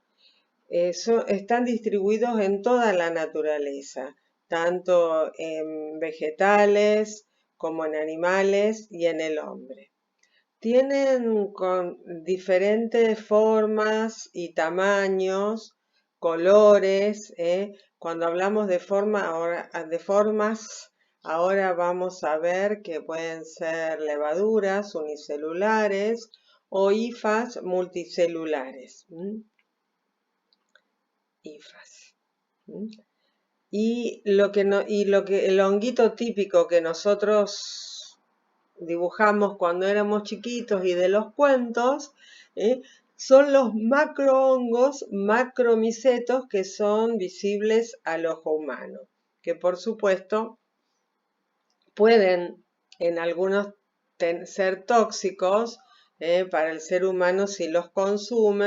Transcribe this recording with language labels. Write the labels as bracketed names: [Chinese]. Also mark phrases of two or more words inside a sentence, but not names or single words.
[Spanish] Están distribuidos en toda la naturaleza, tanto en vegetales como en animales y en el hombre. Tienen con diferentes formas y tamaños, colores. Cuando hablamos de formas, ahora vamos a ver que pueden ser levaduras unicelulares o hifas multicelulares. Hifas. Y el honguito típico que nosotros dibujamos cuando éramos chiquitos y de los cuentos, son los macrohongos, macromicetos, que son visibles al ojo humano, que por supuesto pueden en algunos ser tóxicos para el ser humano si los consume.